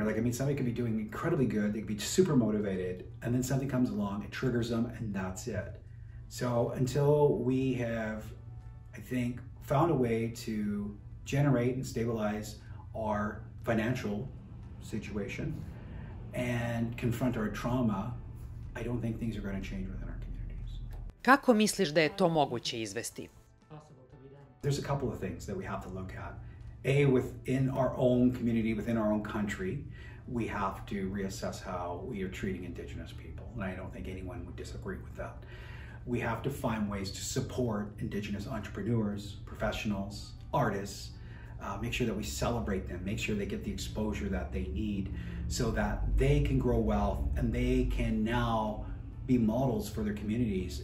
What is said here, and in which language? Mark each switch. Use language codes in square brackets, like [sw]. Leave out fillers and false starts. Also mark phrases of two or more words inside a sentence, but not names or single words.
[en] Somebody could be doing incredibly good, they could be super motivated, and then something comes along, it triggers them, and that's it. So until we have, I think, found a way to generate and stabilize our financial situation and confront our trauma, I don't think things are going to change within our communities. [sr] Kako misliš da je to moguće izvesti? [en] There's a couple of things that we have to look at. A, within our own community, within our own country, we have to reassess how we are treating Indigenous people. And I don't think anyone would disagree with that. We have to find ways to support Indigenous entrepreneurs, professionals, artists, make sure that we celebrate them, make sure they get the exposure that they need so that they can grow wealth and they can now be models for their communities.